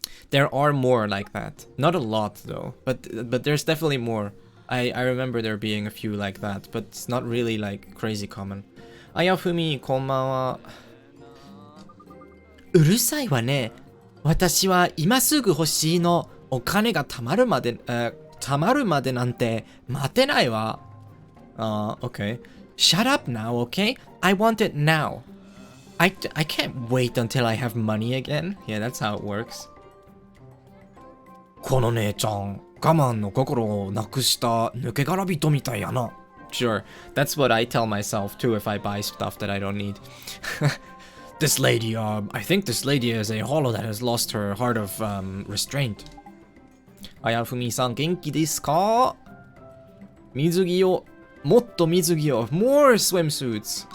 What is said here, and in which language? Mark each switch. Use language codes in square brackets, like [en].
[en] There are more like that. Not a lot though, but there's definitely more. I remember there being a few like that, but it's not really like crazy common. [ja] Ayafumi, こんばんは。うるさいわね。私は今すぐ欲しいの。お金が貯まるまでなんて待てないわ。 [en] Okay. Shut up now, okay? I want it now. I can't wait until I have money again. Yeah, that's how it works. [ja] この姉ちゃん、我慢の心をなくした抜け殻人みたいやな。 [en] Sure, that's what I tell myself too if I buy stuff that I don't need. This lady, I think this lady is a hollow that has lost her heart of, restraint. [ja] あやふみさん、元気ですか？水着を、もっと水着を、 [en] more swimsuits.